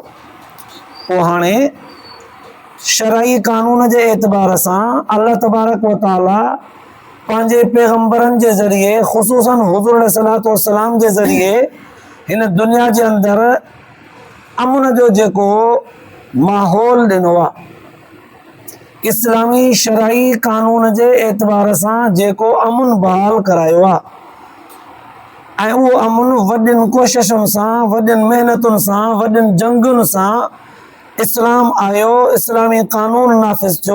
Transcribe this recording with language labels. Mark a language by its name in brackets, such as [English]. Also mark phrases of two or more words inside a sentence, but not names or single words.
[Sindhi] पोइ हाणे शरई कानून जे एतबार सां अल्लाह [Arabic] تبارك وتعالى [Sindhi] पंहिंजे पैगंबरनि जे ज़रिए ख़ुसूसन हुज़ूर [Arabic] عليه الصلاة والسلام [Sindhi] जे ज़रिए हिन दुनिया जे अंदरि अमन जो जेको माहौल ॾिनो आहे, इस्लामी शरई कानून जे एतबार सां जेको अमन बहाल करायो आहे ऐं उहो अमन वॾियुनि कोशिशुनि सां, वॾियुनि महिनतुनि सां, वॾियुनि जंगुनि सां इस्लाम आयो, इस्लामी कानून नाफ़िज़ थियो।